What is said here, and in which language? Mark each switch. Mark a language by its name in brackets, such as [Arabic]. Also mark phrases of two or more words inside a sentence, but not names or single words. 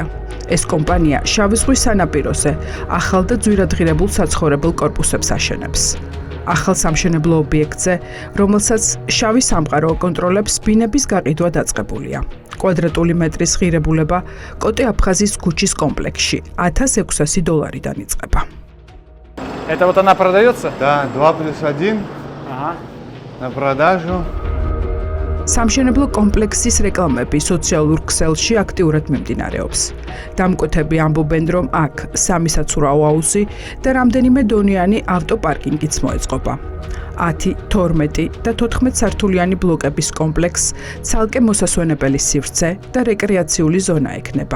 [Georgian] ეს კომპანია შავი ზღვის სანაპიროზე ახალ და ძვირადღირებულ საცხოვრებელ კორპუსებს აშენებს. ახალ სამშენებლო ობიექტზე, რომელსაც შავი სამყარო აკონტროლებს, ბინების გაყიდვა დაწყებულია. კვადრატული მეტრის ღირებულება კოტე აფხაზის ქუჩის კომპლექსში $1600-დან იწყება. [Russian] Это вот она продается? Да, 2+1 Ага. на продажу. [Georgian] სამშენებლო კომპლექსის რეკლამები სოციალურ ქსელში აქტიურად მიმდინარეობს. დამკვეთები ამბობენ, რომ აქ 3 საცურაო აუზი და რამდენიმე დონიანი ავტოპარკინგიც მოეწყობა. 10, 12 და 14 სართულიანი ბლოკების კომპლექსს ცალკე მოსასვენებელი სივრცე და რეკრეაციული ზონა ექნება.